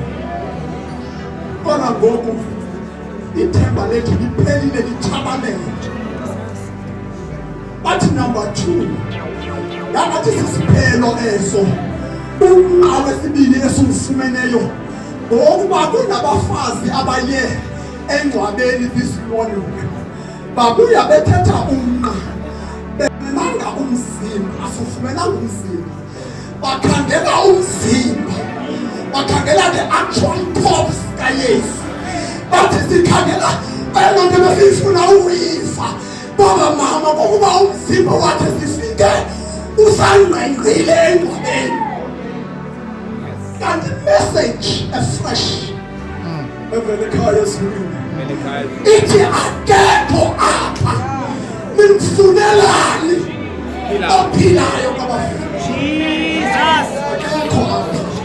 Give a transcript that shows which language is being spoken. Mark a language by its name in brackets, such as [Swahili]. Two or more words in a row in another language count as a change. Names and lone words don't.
[Xhosa] Kodwa ngoku ithemba lethu liphelile, lithabalele. [English] But number 2, [Xhosa] yangathi sisiphelo eso, umqa wesibili esumfumeneyo, ngokuba kunabafazi abaye engcwabeni this morning babuya bethetha umnqa benanga umzimba asifumenanga umzimba bakhangela umzimba bakhangela [English] the actual corpse [Xhosa] kaYesu bathi sikhangela ayona nto besifuna ukuyifa baba mama kokuba umzimba wakhe sifike usangqengqile engcwabeni kanti [English] message afresh [Xhosa] evele ekhaya sibili ithi akekho apha nimfunelani ophilayo kaBafana Jesus akekho apha